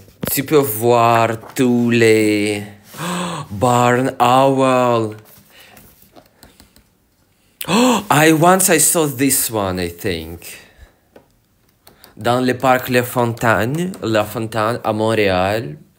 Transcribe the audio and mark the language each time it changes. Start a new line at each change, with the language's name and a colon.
French: Tu peux voir tous les barn owl.
English: Once I saw this one, I think.
French: dans le parc La Fontaine à Montréal.